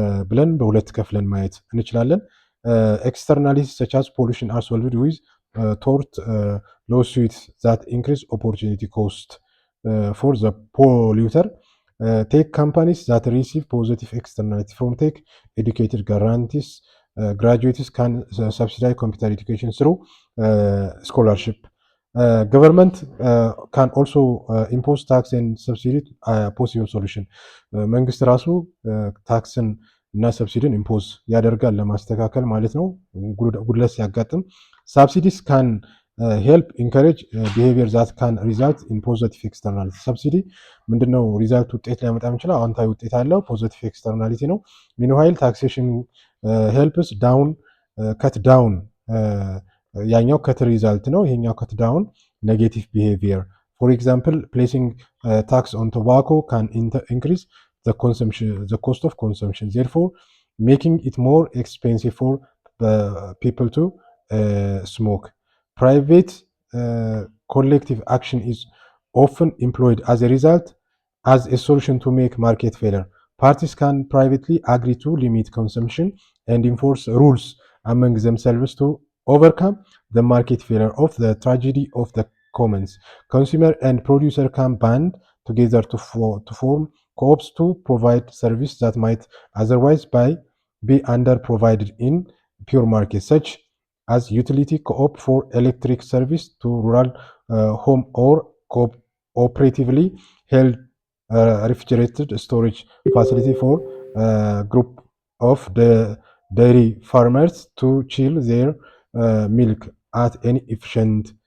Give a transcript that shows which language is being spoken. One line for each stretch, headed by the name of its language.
Amharic: ብለን በሁለት ከፍለን ማየት እንችላለን።
English: ኤክስተርናሊቲስ ሰች አዝ ፖሉሽን አር ሶልቭድ ዊዝ ቶርት ሎሱዊትስ ዛት ኢንክሪዝ ኦፖርቹኒቲ ኮስት ፎር ዘ ፖሊዩተር ቴክ ካምፓኒስ ዛት ሪሲቭ ፖዚቲቭ ኤክስተርናሊቲ ፍሮም ቴክ ኤዱኬትድ ጋራንቲስ graduates can subsidize computer education through scholarship. Government can also impose tax and subsidy possible solution.
Amharic: መንግስት ራሱ ታክስን እና ሰብሲዲን ኢምፖዝ ያደርጋል ለማስተካከል ማለት ነው ጉድለት ሲያጋጥም።
English: ሳብሲዲስ ካን ሄልፕ ኢንካሬጅ ቢሄቪየር ዛት ካን ሪዛልት ኢን ፖዚቲቭ ኤክስተርናሊቲ።
Amharic: ሰብሲዲ ምንድነው ሪዛልት ውጤት ሊያመጣ የሚችለው አዎንታዊ ውጤት አለው፣ ፖዚቲቭ ኤክስተርናሊቲ ነው።
English: ሚንዋይል ታክሴሽን ሄልፕስ ዳውን ከት ዳውን
Amharic: ያኛው ከት ሪዛልት ነው፣ ይሄኛው ከት ዳውን ኔጌቲቭ ቢሄቪየር።
English: ፎር ኤግዛምፕል ፕሌሲንግ ታክስ ኦን ቶባኮ ካን ኢንክሪዝ the cost of consumption, therefore making it more expensive for people to smoke. Private collective action is often employed as a result as a solution to make market failure. Parties can privately agree to limit consumption and enforce rules among themselves to overcome the market failure of the tragedy of the commons. Consumer and producer can band together to form co-ops to provide service that might otherwise be under-provided in pure market, such as utility co-op for electric service to rural home or cooperatively held refrigerated storage facility for group of the dairy farmers to chill their milk at any efficient